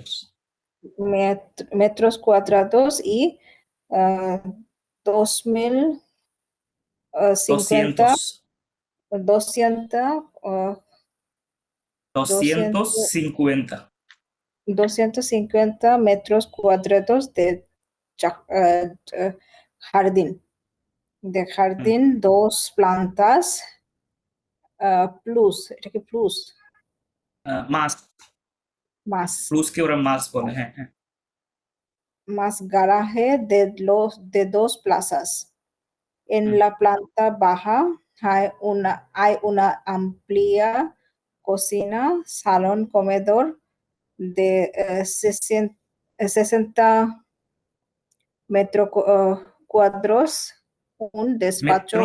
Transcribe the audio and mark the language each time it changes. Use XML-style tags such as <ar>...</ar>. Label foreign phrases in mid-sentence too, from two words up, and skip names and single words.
<es>metros cuadrados y 2050 250 metros cuadrados de jardín. De jardín, 2 plantas plus,</es> <bn>এটা কি</bn> <es>plus? Más Más.</es> <bn>plus que ওরা más বলে, হ্যাঁ হ্যাঁ।</bn> <es>Más garaje de 2 plazas. En la planta baja hay una amplia cocina, salón, comedor de 60 metros cuadrados, un despacho,</es>